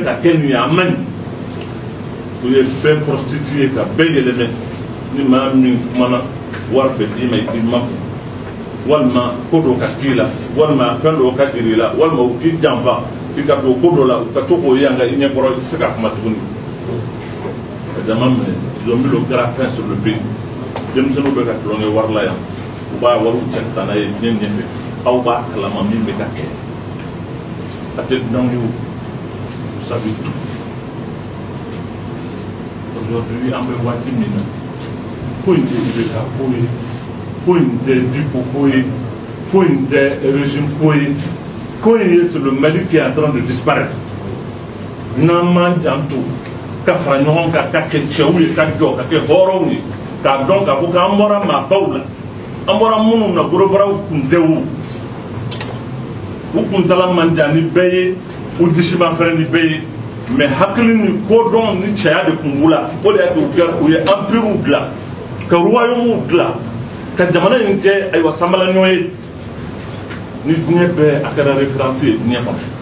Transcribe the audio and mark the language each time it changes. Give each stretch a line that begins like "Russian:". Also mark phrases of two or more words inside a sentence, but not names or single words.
Bambara: ka kɛ nin ye a man ɲi u ye bɛɛ prostitué ka bɛɛ yɛlɛmɛ ni maa min kumana wari bɛ d'i ma i k'i makun walima ko dɔ ka k'i la walima fɛn dɔ ka jiri la walima u k'i janfa i ka don ko dɔ la u ka to k'o ye an ka i ɲɛkɔrɔ i tɛ se ka kuma tuguni ka jama minɛ zombi dɔ kɛra fɛn
French: sur le pays
Bambara: denmisɛnninw bɛ ka tulonkɛ wari la yan u b'a wariw cɛ ka taa n'a ye diɲɛ ɲɛfɛ aw b'a kalama min bɛ ka kɛ a tɛ dunanw ye o
French: vous savez tout
Bambara: aujourd'hui an bɛ waati min na ko in tɛ IBK ko ye ko in tɛ Diko ko ye ko in tɛ régime ko ye ko in ye
French: c'est le Mali qui est en train de disparaître
Bambara: n'an m'an janto ka fara ɲɔgɔn kan ka kɛ cɛw ye ka jɔ ka kɛ hɔrɔnw ye k'a dɔn k'a fɔ k'an bɔra maabaw la an bɔra minnu na gorobaraw tun tɛ o u kuntala man jan ni bɛɛ ye u disi ma fɛrɛ ni bɛɛ ye mais hakili ni kodɔn ni cɛya de tun b'u la o de y'a kɛ u ye empire dilan ka royaume dilan ka jamana in kɛ ayiwa sanbalaɲɔ ye ni diɲɛ bɛɛ a kɛra référence ye diɲɛ kɔnɔ